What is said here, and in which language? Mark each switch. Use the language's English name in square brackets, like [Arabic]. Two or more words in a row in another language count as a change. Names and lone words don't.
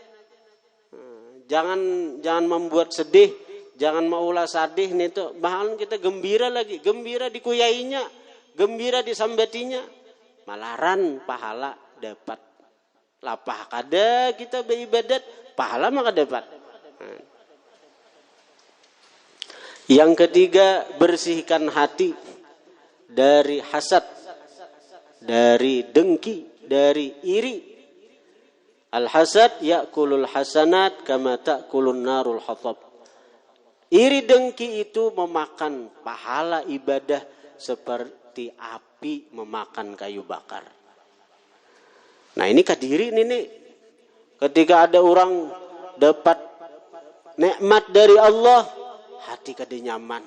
[Indonesian] Jangan membuat sedih, jangan [Banjar] maulah sadih nih tuh. [Indonesian] Bahkan kita gembira lagi, gembira dikuyainya, gembira disambatinya. [Banjar] Malaran pahala dapat. Lapah kada kita beribadat, pahala maka dapat. [Indonesian] Yang ketiga, bersihkan hati dari hasad, dari dengki, dari iri. [Arabic] الحسد يأكل الحسنات كما تأكل النار الحطب. [Indonesian] Iri dengki itu memakan pahala ibadah seperti api memakan kayu bakar. [Banjar] Nah ini kadiri ini nih. [Indonesian] Ketika ada orang dapat nikmat dari Allah, hati kada nyaman.